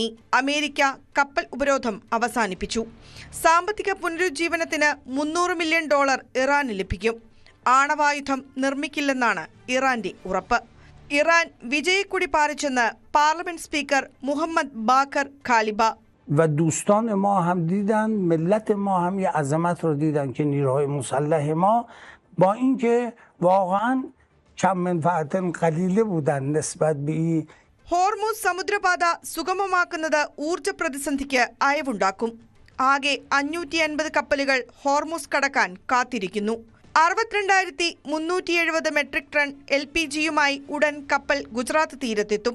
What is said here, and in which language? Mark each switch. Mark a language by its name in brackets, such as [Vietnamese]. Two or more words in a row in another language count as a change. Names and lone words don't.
[Malayalam] അമേരിക്ക കപ്പൽ ഉപരോധം അവസാനിപ്പിച്ചു. സാമ്പത്തിക പുനരുജ്ജീവനത്തിന് $300 മില്യൺ ഇറാന് ലഭിക്കും. ആണവായുധം നിർമ്മിക്കില്ലെന്നാണ് ഇറാന്റെ ഉറപ്പ്. ഇറാൻ വിജയക്കൊടി പാറിച്ചെന്ന് പാർലമെന്റ് സ്പീക്കർ മുഹമ്മദ് ബാഖർ ഖാലിബ. [Persian] و دوستان ما هم دیدن، ملت ما هم یه عظمت رو دیدن که نیروهای مسلح ما با اینکه واقعا کم منفعت قلیله بودن نسبت به این. [Malayalam] ഹോർമുസ് സമുദ്രപാത സുഗമമാക്കുന്നത് ഊർജ്ജ പ്രതിസന്ധിക്ക് അയവുണ്ടാക്കും. ആകെ 550 കപ്പലുകൾ ഹോർമുസ് കടക്കാൻ കാത്തിരിക്കുന്നു. 62,370 മെട്രിക് ടൺ LPGയുമായി ഉടൻ കപ്പൽ ഗുജറാത്ത് തീരത്തെത്തും.